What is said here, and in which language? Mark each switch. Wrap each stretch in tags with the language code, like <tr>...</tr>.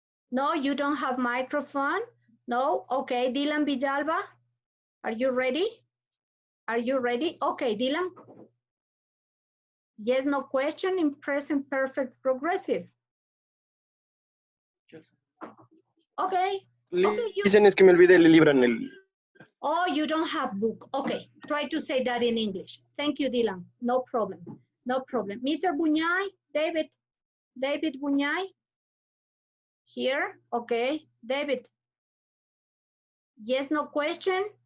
<en>No, you don't have microphone? No, okay, Dylan Villalba, are you ready? Are you ready? Okay, Dylan. Yes, no question in present perfect progressive. Okay.</en> <es>Dicen es que me olvidé el libro en el...</es> <en>Oh, you don't have book. Okay, try to say that in English. Thank you, Dylan. No problem. No problem. Mr. Buñay, David Buñay. Here, okay. David. Yes, no question.</en>